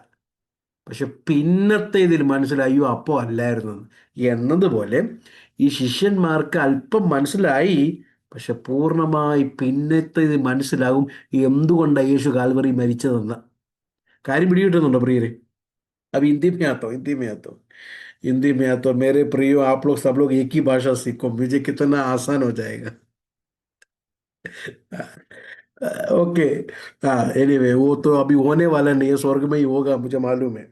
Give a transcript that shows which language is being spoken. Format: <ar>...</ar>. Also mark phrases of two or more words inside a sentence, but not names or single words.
<ml>പക്ഷെ പിന്നത്തെ ഇതിൽ മനസ്സിലായി, അയ്യോ അപ്പം അല്ലായിരുന്നു എന്നതുപോലെ ഈ ശിഷ്യന്മാർക്ക് അല്പം മനസ്സിലായി, പക്ഷെ പൂർണ്ണമായി പിന്നത്തെ ഇത് മനസ്സിലാകും എന്തുകൊണ്ടാണ് യേശു കാൽവറി മരിച്ചതെന്ന്. കാര്യം പിടികിട്ടുന്നുണ്ടോ പ്രിയരെ?</ml> <hi>अब हिंदी में आता हूँ मेरे प्रियो, आप लोग सब लोग एक ही भाषा सीखो, मुझे कितना आसान हो जाएगा.</hi> <en>okay, anyway,</en> <hi>वो तो अभी होने वाला नहीं है, स्वर्ग में ही होगा, मुझे मालूम है.</hi>